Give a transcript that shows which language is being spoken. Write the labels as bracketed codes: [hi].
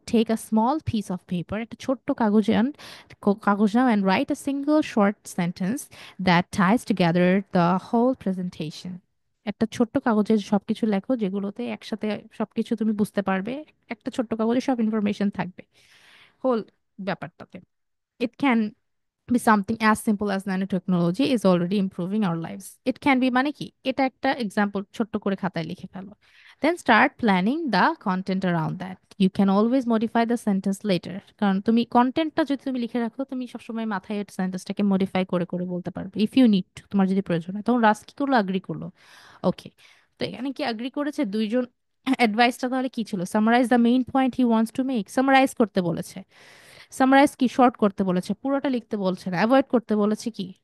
[en] take a small piece of paper, [bn] একটা ছোট্ট কাগজ নাও, [en] And write a single short sentence that ties together the whole presentation. [bn] একটা ছোট্ট কাগজে সবকিছু লেখো যেগুলোতে একসাথে সবকিছু তুমি বুঝতে পারবে, একটা ছোট্ট কাগজে সব ইনফরমেশন থাকবে হোল ব্যাপারটাতে। [en] It can be something as simple as nanotechnology is already improving our lives. It can be [bn] মানে কি, এটা একটা এক্সাম্পল ছোট্ট করে খাতায় লিখে ফেলো। [en] Then start planning the content around that. You can always modify the sentence later. [bn] কারণ তুমি কন্টেন্টটা যদি তুমি লিখে রাখো তুমি সবসময় মাথায় সেন্টেন্সটাকে মডিফাই করে করে বলতে পারবে [en] if you need, [bn] তোমার যদি প্রয়োজন হয়। তখন রাস কি করলো, আগ্রি করলো। ওকে, তো এখানে কি আগ্রি করেছে দুইজন। অ্যাডভাইসটা তাহলে কি ছিল, [en] summarise the main point he wants to make, [bn] summarise করতে বলেছে। সামারাইজ কি, শর্ট করতে বলেছে, পুরোটা লিখতে বলছে না, অ্যাভয়েড করতে বলেছে কি